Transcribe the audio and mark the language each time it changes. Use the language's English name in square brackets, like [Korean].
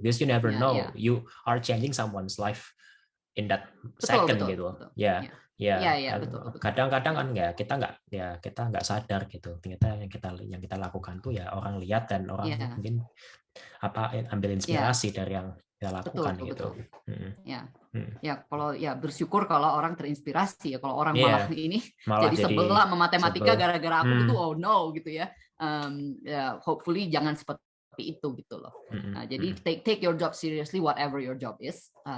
[English] Because you never know, you are changing someone's life in that second gitu. [Indonesian] Betul. Betul. Kadang-kadang kan kita nggak sadar gitu. Ternyata yang kita lakukan tuh ya orang lihat dan orang mungkin ambil inspirasi dari yang kita lakukan gitu. Ya kalau bersyukur kalau orang terinspirasi ya. Kalau orang malah jadi sebelah sama matematika gara-gara aku gitu, [English] oh no [Indonesian] gitu ya. Hopefully jangan seperti itu gitu loh. Nah, jadi [English] take your job seriously, whatever your job is.